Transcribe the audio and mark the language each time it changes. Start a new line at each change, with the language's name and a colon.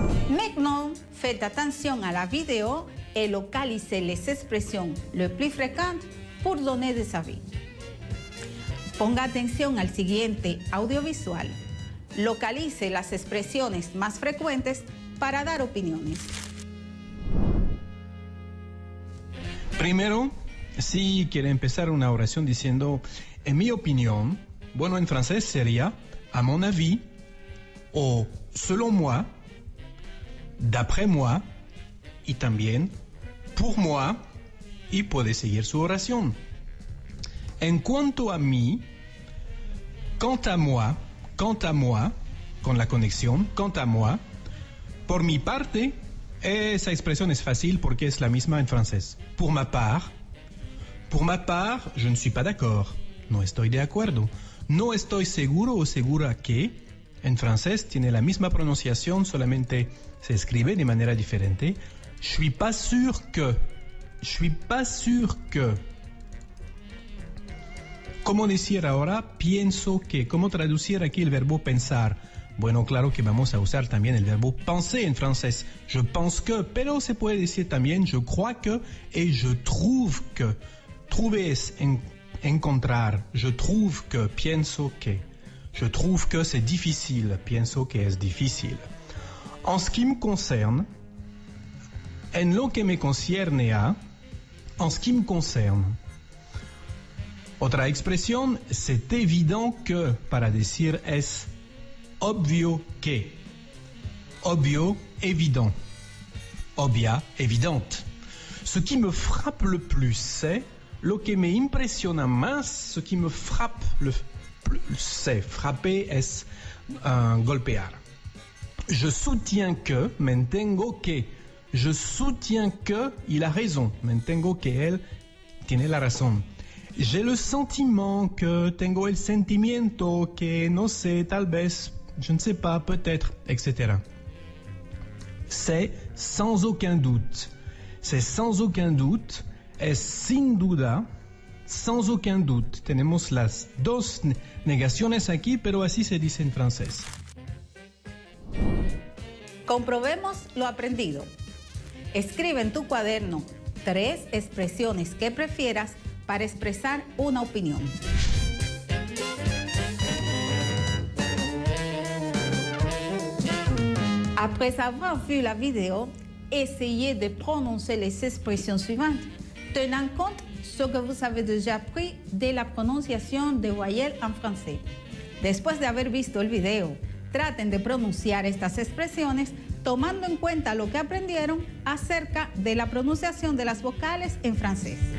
French: Maintenant, faites attention à la vidéo et localisez les expressions les plus fréquentes pour donner des avis.
Spanish: Ponga atención al siguiente audiovisual. Localice las expresiones más frecuentes para dar opiniones. Primero, si quiere empezar una oración diciendo, en mi opinión, bueno, en francés sería,
French: à mon avis,
Spanish: o
French: selon moi, d'après moi,
Spanish: y también pour moi, y puede seguir su oración. En cuanto a mí,
French: quant à moi,
Spanish: con la conexión, quant à moi, por mi parte, esa expresión es fácil porque es la misma en francés.
French: Pour ma part, je ne suis pas d'accord.
Spanish: No estoy de acuerdo. No estoy seguro o segura que, en francés tiene la misma pronunciación, solamente se escribe de manera diferente.
French: Je suis pas sûr que.
Spanish: ¿Cómo decir ahora pienso que? ¿Cómo traducir aquí el verbo pensar? Bueno, claro que vamos a usar también el verbo penser en francés.
French: Je pense que,
Spanish: pero se puede decir también
French: je crois que et je trouve que.
Spanish: Trouver es encontrar.
French: Je trouve que,
Spanish: pienso que.
French: Je trouve que c'est difficile,
Spanish: pienso que es difícil.
French: En ce qui me concerne,
Spanish: en lo que me concierne a,
French: en ce qui me concerne.
Spanish: Otra expresión,
French: c'est évident que,
Spanish: para decir es obvio que. Obvio, évident. Obvia, évidente.
French: Ce qui me frappe le plus, c'est
Spanish: lo que me impresiona más,
French: ce qui me frappe le plus, c'est frapper
Spanish: es golpear.
French: Je soutiens que,
Spanish: mantengo que.
French: je soutiens qu'il a raison.
Spanish: Mantengo que él tiene la razón.
French: J'ai le sentiment que
Spanish: tengo el sentimiento que no sé, tal vez,
French: je ne sais pas, peut-être, etc. C'est sans aucun doute. C'est sans aucun doute.
Spanish: Es sin duda.
French: Sans aucun doute.
Spanish: Tenemos las dos negaciones aquí, pero así se dice en francés. Comprobemos lo aprendido. Escribe en tu cuaderno 3 expresiones que prefieras para expresar una opinión.
French: Après avoir vu la vidéo, essayez de prononcer les expressions suivantes, tenant compte ce que vous avez déjà appris de la prononciation des voyelles en français.
Spanish: Después de haber visto el video, traten de pronunciar estas expresiones tomando en cuenta lo que aprendieron acerca de la pronunciación de las vocales en francés.